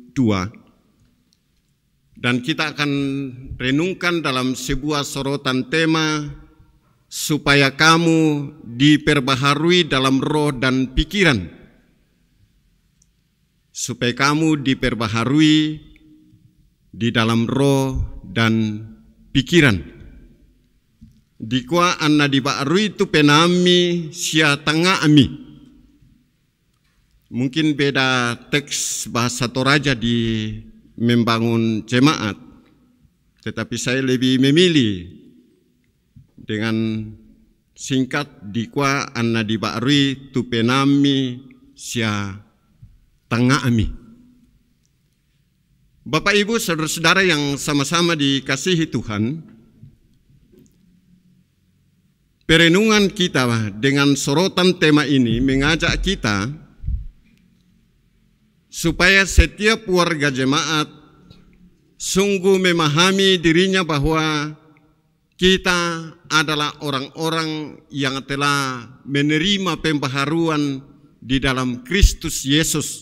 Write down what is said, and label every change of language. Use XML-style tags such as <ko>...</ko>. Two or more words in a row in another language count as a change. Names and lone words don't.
<id>Dan kita akan renungkan dalam sebuah sorotan tema, supaya kamu diperbaharui dalam roh dan pikiran. Supaya kamu diperbaharui di dalam roh dan pikiran.</id> <sda>Dikwa anna dibaharui tu penami sia tanga ami.</sda> <id>Mungkin beda teks bahasa Toraja di membangun jemaat, tetapi saya lebih memilih dengan singkat</id> <sda>dikwa anna dibaharui tu penami sia tanga ami.</sda> <id>Bapak Ibu, saudara-saudara yang sama-sama dikasihi Tuhan, perenungan kita dengan sorotan tema ini mengajak kita supaya setiap warga jemaat sungguh memahami dirinya bahwa kita adalah orang-orang yang telah menerima pembaharuan di dalam Kristus Yesus.</id>